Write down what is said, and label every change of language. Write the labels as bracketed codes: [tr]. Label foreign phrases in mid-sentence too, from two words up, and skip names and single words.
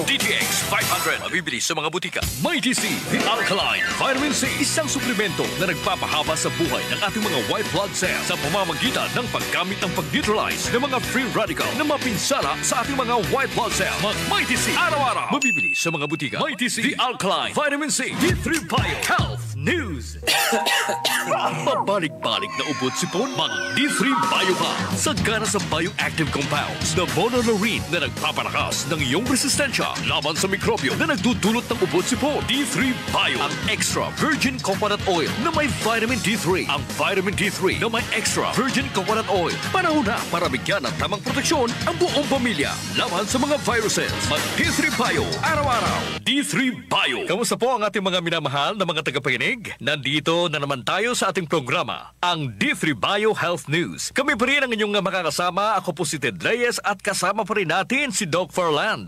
[tl] DTX 500. Mabibili sa mga butika. Mighty C, The Alkaline Vitamin C. Isang suplemento na nagpapahaba sa buhay ng ating mga [en] white blood cells [tl] sa pamamagitan ng paggamit ng pag-neutralize ng mga [en] free radical [tl] na mapinsala sa ating mga [en] white blood cells. [tl] Mag-Mighty C araw-araw. Mabibili sa mga butika. Mighty C, The Alkaline Vitamin C, D3 Bio Health News. Babalik-balik na ubot sipon, mag-D3 Bio ka. Sagana sa [en] bioactive compounds [tl] na monolaurin na nagpapalakas ng iyong resistensya laban sa mikrobyo na nagdudulot ng ubot sipon. D3 Bio, ang [en] extra virgin coconut oil [tl] na may vitamin D3. Ang vitamin D3 na may [en] extra virgin coconut oil. [tl] Panahon na para bigyan ng tamang proteksyon ang buong pamilya laban sa mga viruses. Mag-D3 Bio araw-araw. D3 Bio. Kamusta po ang ating mga minamahal na mga tagapakinig? Nandito na naman tayo sa ating programa, ang D3 Bio Health News. Kami pa rin ang inyong makakasama. Ako po si Ted Reyes at kasama pa rin natin si Doc Farland.